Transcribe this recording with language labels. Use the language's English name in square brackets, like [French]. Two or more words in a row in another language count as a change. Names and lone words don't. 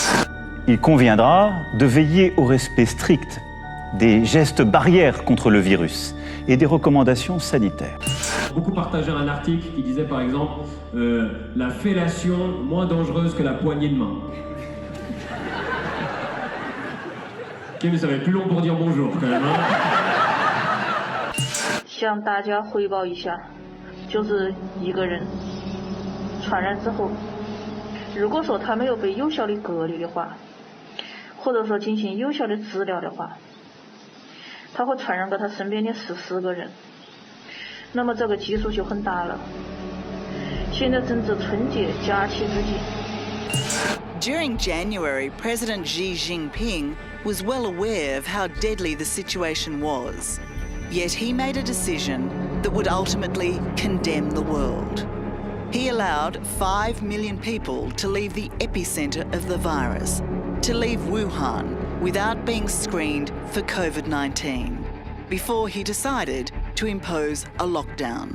[French] Il conviendra de veiller au respect strict des gestes barrières contre le virus et des recommandations sanitaires. Beaucoup partagé un article qui disait par exemple la fellation moins dangereuse que la poignée de main. Ok, mais ça va être plus long pour dire bonjour quand même. [Chinese] 向大家汇报一下，就是一个人传染之后，如果说他没有被有效的隔离的话，或者说进行有效的治疗的话，他会传染给他身边的14个人，那么这个基数就很大了。现在正值春节假期之际。 [English] During January, President Xi Jinping was well aware of how deadly the situation was. Yet he made a decision that would ultimately condemn the world. He allowed 5 million people to leave the epicenter of the virus, to leave Wuhan without being screened for COVID-19, before he decided to impose a lockdown.